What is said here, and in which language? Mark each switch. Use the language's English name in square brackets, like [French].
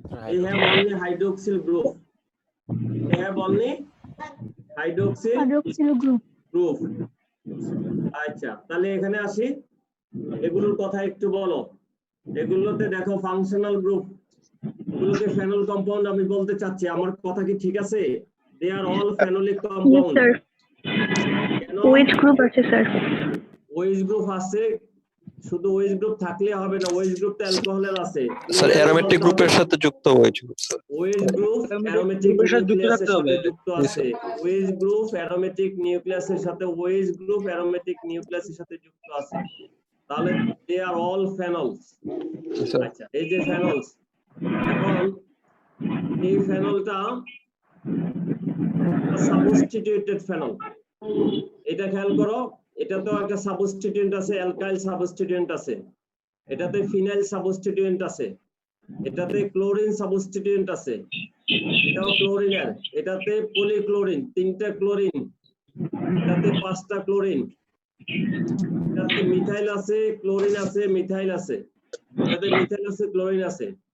[English] They have only hydroxyl group. They have only hydroxyl group. [Bangla] আচ্ছা, তাহলে এখানে আসি, এগুলোর কথা একটু বলো। এগুলোতে দেখো ফাংশনাল গ্রুপ, এগুলোকে ফেনল কম্পাউন্ড আমি বলতে চাচ্ছি। আমার কথা কি ঠিক আছে? [English] They are all phenolic compound. sir. [Bangla] কেন? OH group আছে স্যার। OH group আছে, শুধু OH group থাকলে হবে না, OH group তো অ্যালকোহলের আছে। স্যার অ্যারোমেটিক গ্রুপের সাথে যুক্ত OH group sir. OH group aromatic নিউক্লিয়াসের সাথে যুক্ত আছে। OH group অ্যারোমেটিক নিউক্লিয়াসের সাথে OH group অ্যারোমেটিক নিউক্লিয়াসের সাথে যুক্ত আছে। তাহলে [English] they are all phenols. [Bangla] G sir. আচ্ছা, এই যে phenols, এখন এই ফেনলটা সাবস্টিটিউটেড ফেনল। এটা খেয়াল করো, এটাতেও একটা সাবস্টিটিউয়েন্ট আছে, অ্যালকাইল সাবস্টিটিউয়েন্ট আছে, এটাতে ফিনাইল সাবস্টিটিউয়েন্ট আছে, এটাতে ক্লোরিন সাবস্টিটিউয়েন্ট আছে, এটাও ক্লোরিনের, এটাতে পলিক্লোরিন, 3টা ক্লোরিন, এটাতে 5টা ক্লোরিন, এটাতে মিথাইল আছে, ক্লোরিন আছে, মিথাইল আছে, এটাতে মিথাইল আছে, ক্লোরিন আছে।